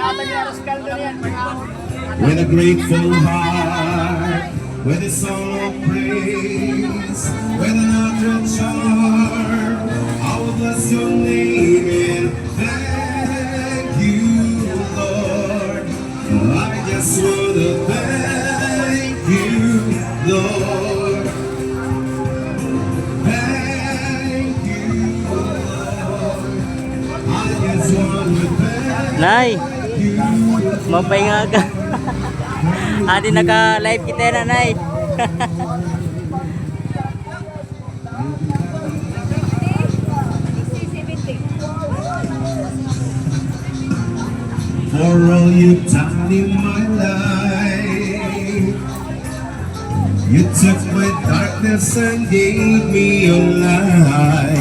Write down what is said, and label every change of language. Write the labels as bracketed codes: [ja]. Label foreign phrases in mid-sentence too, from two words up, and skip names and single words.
[en] With a grateful heart, with a song of praise, with an uttered charm, I will bless your name and thank you, Lord. I just want to thank you, Lord. Thank you, Lord. I just want to thank [war] Nay, [en] you, [war] mapahinga ka. Adi naka-live kita na, Nay. [en] for all you've done in my life. You took my darkness and gave me your light.